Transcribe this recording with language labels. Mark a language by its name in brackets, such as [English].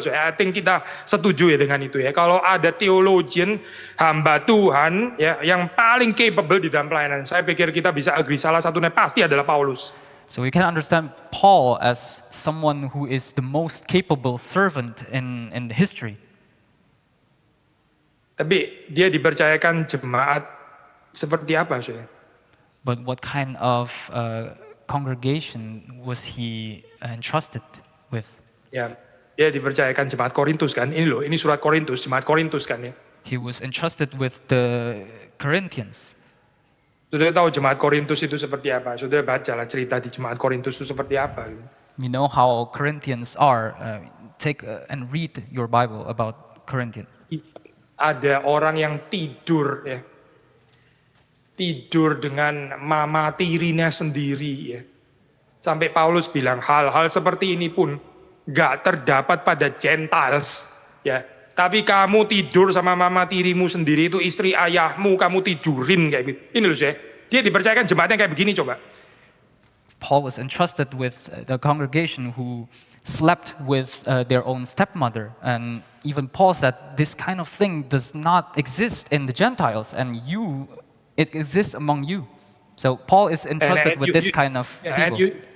[English] So, I think [Indonesian] kita setuju ya dengan itu ya. Kalau ada theologian, hamba Tuhan ya yang paling capable di dalam pelayanan, saya pikir kita bisa agree salah satunya pasti adalah Paulus. [English] So we can understand Paul as someone who is the most capable servant in the history. [Indonesian] Tapi dia dipercayakan jemaat seperti apa sih? [English] But what kind of congregation was he entrusted with? [Indonesian] Ya, dia dipercayakan jemaat Korintus kan. Ini loh, ini surat Korintus, jemaat Korintus kan ya. [English] He was entrusted with the Corinthians. [Indonesian] Saudara tahu jemaat Korintus itu seperti apa? Saudara bacalah cerita di jemaat Korintus itu seperti apa. [English] We know how Corinthians are. Take and read your Bible about Corinthians. [Indonesian] Ada orang yang tidur ya. Tidur dengan mama tirinya sendiri ya. Sampai Paulus bilang hal-hal seperti ini pun gak terdapat pada Gentiles ya. Tapi kamu tidur sama mama tirimu sendiri, itu istri ayahmu, kamu tidurin kayak gitu. Ini loh saya, dia dipercayakan jemaatnya kayak begini coba. [English] Paul was entrusted with the congregation who slept with their own stepmother, and even Paul said this kind of thing does not exist in the Gentiles, and it exists among you. So Paul is entrusted with this kind of people.